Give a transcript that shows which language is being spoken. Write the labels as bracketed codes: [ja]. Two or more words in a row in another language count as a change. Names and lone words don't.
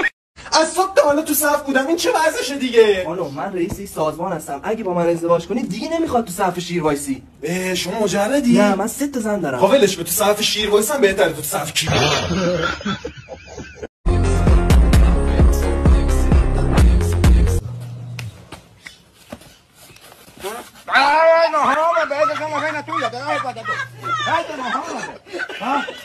[fa] از صبح تا حالا تو صف بودم. این چه وضعشه دیگه؟ خانم من رئیس سازمان هستم. اگه با من ازدواج کنی دیگه نمیخواد تو صف شیر وایسی. شما مجردی؟ نه من 3 تا زن دارم. خب ولش کن، تو صف شیر وایسم بهتره تو صف کی. [es] ¡Ay, no jodas! ¡Esa es la vaina tuya! ¡Te das el patatón! ¡Ay, no jodas! ¡Ah!